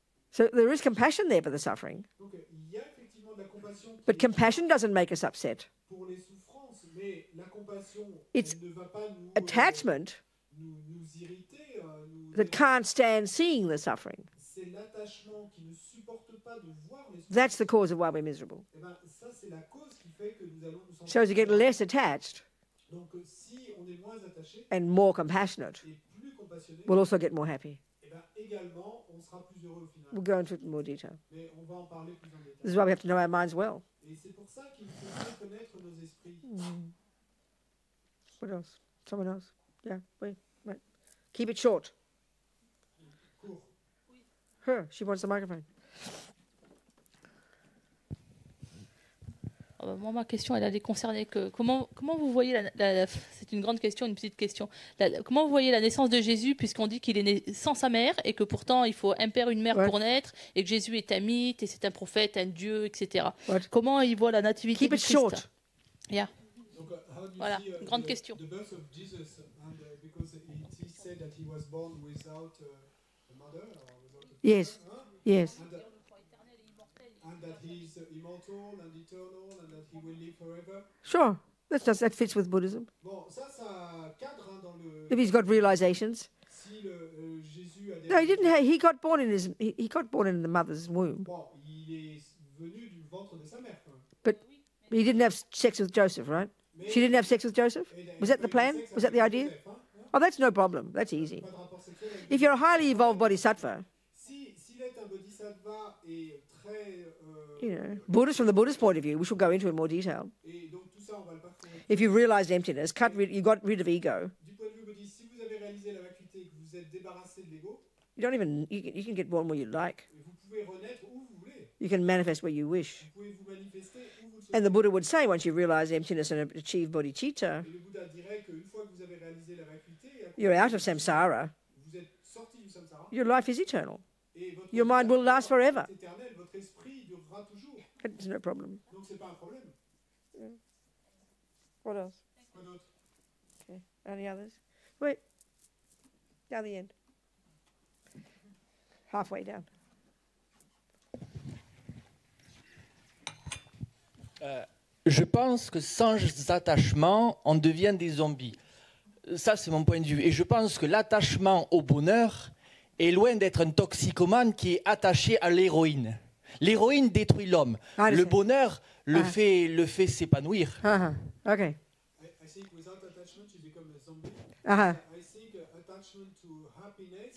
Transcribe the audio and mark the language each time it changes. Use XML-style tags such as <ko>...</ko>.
<en>So there is compassion there for the suffering.</en> <fr>Donc il y a effectivement de la compassion</fr> <en>But compassion doesn't make us upset.</en> <fr>pour les souffrances, mais la compassion</fr> <en>It's</en> <fr>elle ne va pas nous,</fr> <en>Attachment</en> <fr>nous irriter.</fr> <en>that can't stand seeing the suffering.</en> <fr>C'est l'attachement qui ne supporte pas de voir les souffrances.</fr> <en>That's the cause of why we're miserable.</en> <fr>Eh ben, ça, c'est la cause qui fait que nous allons nous sentir.</fr> <en>So as you get less attached</en> <fr>Donc si on est moins attaché</fr> <en>and more compassionate,</en> <fr>et plus compassionné,</fr> <en>we'll also get more happy.</en> <fr>eh ben, également, on sera plus heureux au final.</fr> <en>We'll go into it in more detail.</en> <fr>Mais on va en parler plus en</fr> <en>This</en> <fr>détail.</fr> <en>is why we have to know our minds well.</en> <fr>Et c'est pour ça qu'il faut bien connaître nos esprits.</fr> <en>What else? Someone else? Yeah, wait. Keep it short.</en> <fr>Court.</fr> <en>Her, she wants the microphone.</en> <fr>Moi, ma question, elle allait concerner que comment vous voyez c'est une grande question, une petite question. Comment vous voyez la naissance de Jésus, puisqu'on dit qu'il est né sans sa mère et que pourtant il faut un père, une mère Ouais. pour naître, et que Jésus est un mythe et c'est un prophète, un dieu, etc. Ouais. Comment il voit la nativité</fr> <en>Keep</en> <fr>du</fr> <en>it</en> <fr>Christ?</fr> <en>short. Yeah. Donc, how do you</en> <fr>Voilà,</fr> <en>see,</en> <fr>grande question.</fr> <en>The birth of Jesus, and because he said that he was born without a mother or without a father, Yes. huh? Yes. And that he is immortal and eternal and that he will live forever. Sure. That fits with Buddhism.</en> <fr>Bon, ça cadre hein, dans le.</fr> <en>If he's got realizations.</en> <fr>Si le Jésus a des.</fr> <en>No, he didn't. He got born in he got born in the mother's womb,</en> <fr>Bon, il est venu du ventre de sa mère. Quand même.</fr> <en>but he didn't have sex with Joseph, right?</en> <fr>Mais</fr> <en>She didn't have sex with Joseph. Was that the plan? Was that the idea?</en> <fr>Joseph, hein, hein?</fr> <en>Oh, that's no problem. That's easy.</en> <fr>Pas de rapport sexuel avec</fr> <en>If you're a highly evolved bodhisattva,</en> <fr>S'il est un bodhisattva et très.</fr> <en>you know, Buddhist from the Buddhist point of view, we shall go into in more detail.</en> <fr>Et donc tout ça, on va le parcourir.</fr> <en>If you realized emptiness, you got rid of ego.</en> <fr>Du point de vue bouddhiste, si vous avez réalisé la vacuité et que vous êtes débarrassé de l'ego,</fr> <en>You can get born where you like.</en> <fr>vous pouvez renaître où vous voulez.</fr> <en>You can manifest where you wish.</en> <fr>Vous pouvez vous manifester où vous le souhaitez.</fr> <en>And the Buddha would say, once you realize emptiness and achieve bodhicitta,</en> <fr>Et le Bouddha dirait qu'une fois que vous avez réalisé la vacuité,</fr> <en>you're out of samsara.</en> <fr>vous êtes sorti du samsara.</fr> <en>Your life is eternal.</en> <fr>Et votre</fr> <en>Your mind will last forever.</en> <fr>est éternel, votre esprit durera toujours.</fr> <en>It's no problem.</en> <fr>Donc c'est pas un problème.</fr> <en>What else?</en> <fr>Quoi d'autre?</fr> <en>Okay. Any others? Wait. Down the end. Halfway down.</en> <fr>Je pense que sans attachement, on devient des zombies. Ça, c'est mon point de vue. Et je pense que l'attachement au bonheur est loin d'être un toxicomane qui est attaché à l'héroïne. L'héroïne détruit l'homme. Ah, Le c'est- bonheur le fait s'épanouir. Okay.</fr> <en>I think without attachment, you become a zombie. Uh-huh. I think attachment to happiness.</en>